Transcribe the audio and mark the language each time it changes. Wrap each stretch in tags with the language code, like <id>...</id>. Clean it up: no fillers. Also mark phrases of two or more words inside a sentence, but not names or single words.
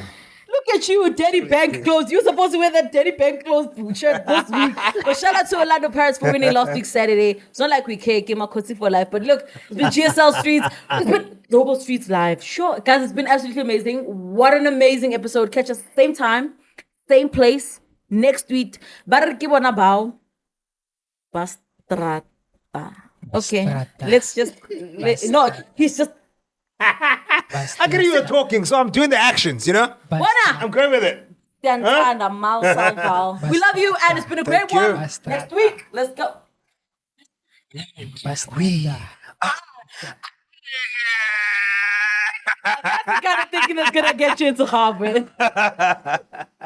<en>Look at you, Daddy Bank clothes. You're supposed to wear that Daddy Bank clothes shirt this week. But shout out to Orlando Pirates for winning last week Saturday. It's not like we care, came out for life. But look, it's been GSL Streets, it's been Global Streetz Live. Sure, guys, it's been absolutely amazing. What an amazing episode. Catch us same time, same place, next week. Barikibona bao. Bastrata. Okay, Bastrata. let's just... no, he's just... I get you were talking, so I'm doing the actions, you know? Wana! I'm going with it. We love you, and it's been a great Thank you. one. Next week, let's go. That's the kind of thinking that's gonna get you into Harvard.</en>